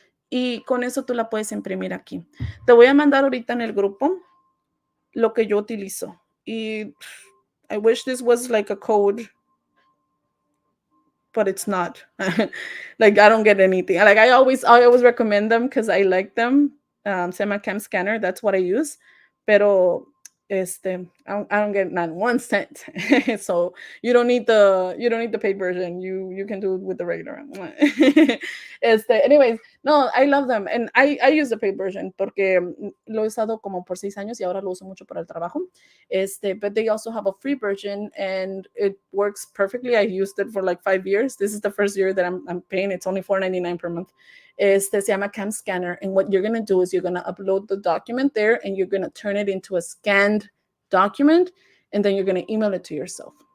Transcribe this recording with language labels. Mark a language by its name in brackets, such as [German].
[Spanish] Y con eso tú la puedes imprimir aquí. Te voy a mandar ahorita en el grupo lo que yo utilizo. [English] Y I wish this was like a code, but it's not. Like I don't get anything. Like I always recommend them because I like them. [Spanish] Se llama Cam Scanner. [English] That's what I use. Pero I don't get not 1 cent. So you don't need the paid version. You can do it with the regular one. Anyways, no, I love them and I use the paid version [Spanish] porque lo he usado como por 6 años y ahora lo uso mucho para el trabajo. [English] But they also have a free version and it works perfectly. I used it for like 5 years. This is the first year that I'm paying. It's only $4.99 per month. [Spanish] Se llama Cam Scanner, [English] and what you're going to do is you're going to upload the document there and you're going to turn it into a scanned document and then you're going to email it to yourself.